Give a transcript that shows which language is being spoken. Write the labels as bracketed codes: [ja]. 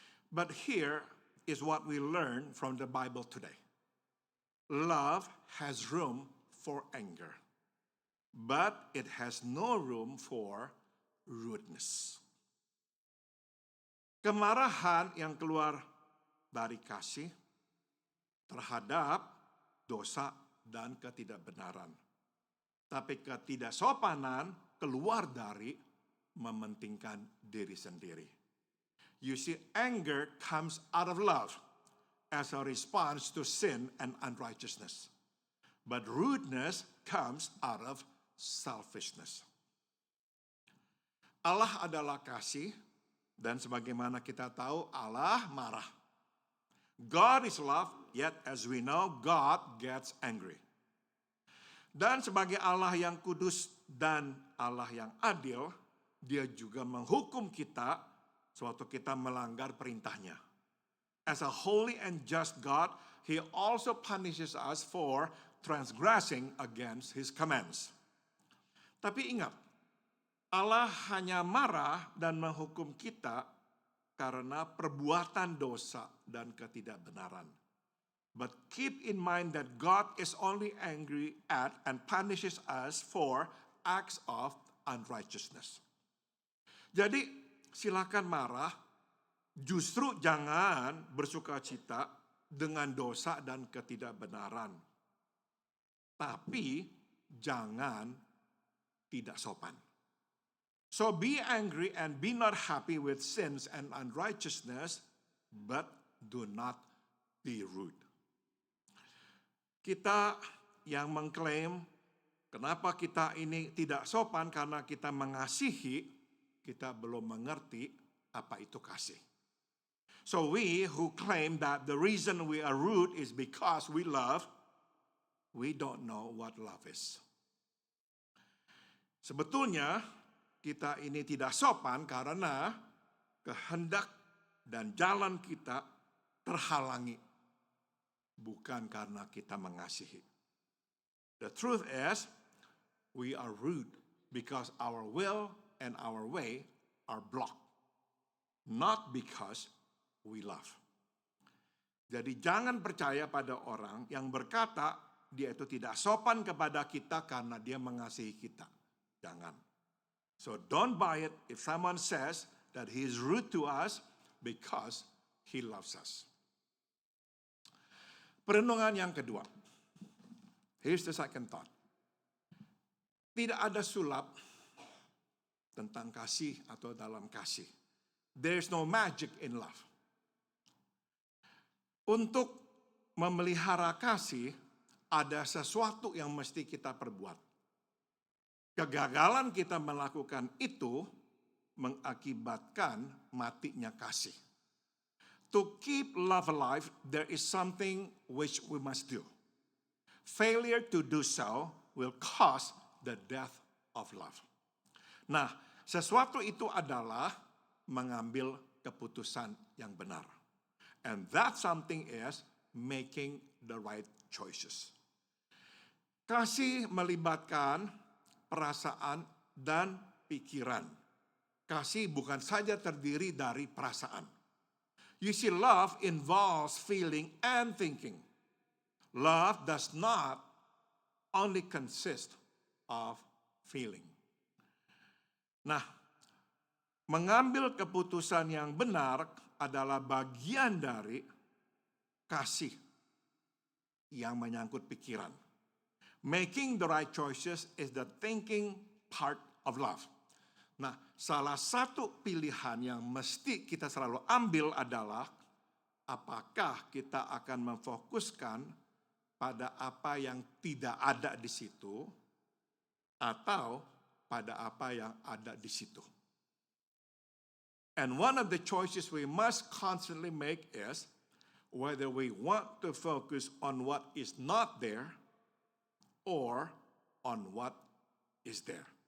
[en] But here is what we learn from the Bible today. Love has room for anger, but it has no room for rudeness. [id] Kemarahan yang keluar dari kasih terhadap dosa dan ketidakbenaran. Tapi ketidaksopanan keluar dari mementingkan diri sendiri. [en] You see, anger comes out of love as a response to sin and unrighteousness. But rudeness comes out of selfishness. [id] Allah adalah kasih, dan sebagaimana kita tahu, Allah marah. [en] God is love, yet as we know, God gets angry. [id] Dan sebagai Allah yang kudus dan Allah yang adil, Dia juga menghukum kita sewaktu kita melanggar perintahnya. [en] As a holy and just God, He also punishes us for transgressing against His commands. [id] Tapi ingat, Allah hanya marah dan menghukum kita karena perbuatan dosa dan ketidakbenaran. [en] But keep in mind that God is only angry at and punishes us for acts of unrighteousness. [id] Jadi silakan marah, justru jangan bersukacita dengan dosa dan ketidakbenaran. Tapi jangan tidak sopan. [en] So be angry and be not happy with sins and unrighteousness, but do not be rude. [id] Kita yang mengklaim kenapa kita ini tidak sopan karena kita mengasihi, kita belum mengerti apa itu kasih. [en] So we who claim that the reason we are rude is because we love, we don't know what love is. [id] Sebetulnya kita ini tidak sopan karena kehendak dan jalan kita terhalangi. Bukan karena kita mengasihi. [en] The truth is, we are rude because our will and our way are blocked. Not because we love. [id] Jadi jangan percaya pada orang yang berkata dia itu tidak sopan kepada kita karena dia mengasihi kita. Jangan. [en] So don't buy it if someone says that he is rude to us because he loves us. [id] Perenungan yang kedua. [en] Here's the second thought. [id] Tidak ada sulap tentang kasih atau dalam kasih. [en] There's no magic in love. [id] Untuk memelihara kasih, ada sesuatu yang mesti kita perbuat. Kegagalan kita melakukan itu mengakibatkan matinya kasih. [en] To keep love alive, there is something which we must do. Failure to do so will cause the death of love. [id] Nah, sesuatu itu adalah mengambil keputusan yang benar. [en] And that something is making the right choices. [id] Kasih melibatkan perasaan dan pikiran. Kasih bukan saja terdiri dari perasaan. [en] You see, love involves feeling and thinking. Love does not only consist of feeling. [id] Nah, mengambil keputusan yang benar adalah bagian dari kasih yang menyangkut pikiran. [en] Making the right choices is the thinking part of love. [id] Nah, salah satu pilihan yang mesti kita selalu ambil adalah apakah kita akan memfokuskan pada apa yang tidak ada di situ atau pada apa yang ada di situ. [en] And one of the choices we must constantly make is whether we want to focus on what is not there or on what is there.